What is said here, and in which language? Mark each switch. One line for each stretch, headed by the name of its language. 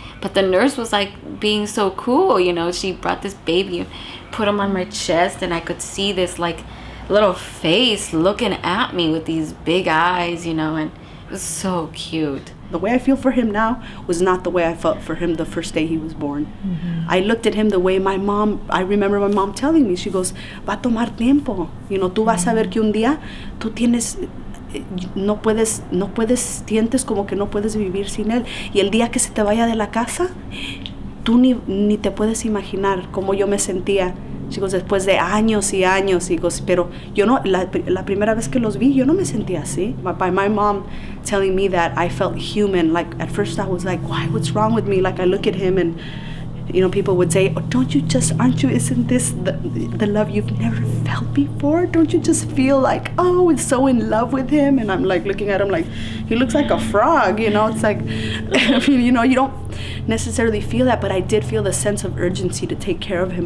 English: But the nurse was, like, being so cool, She brought this baby, put him on my chest, and I could see this, like, little face looking at me with these big eyes, and it was so cute. The way I feel for him now was not the way I felt for him the first day he was born. I looked at him the way I remember my mom telling me, she goes,
Spanish: va a tomar tiempo. Tú vas a ver que un día tú tienes, no puedes, sientes como que no puedes vivir sin él. Y el día que se te vaya de la casa, tú ni te puedes imaginar cómo yo me sentía. Chicos, después de años y años, pero yo no, la primera vez que los vi, yo no me sentía así.
English: By my mom telling me that, I felt human. Like, at first I was like, why, what's wrong with me? Like, I look at him and, people would say, oh, isn't this the love you've never felt before? Don't you just feel like, oh, it's so in love with him? And I'm like looking at him like, he looks like a frog, It's like, you don't necessarily feel that, but I did feel the sense of urgency to take care of him.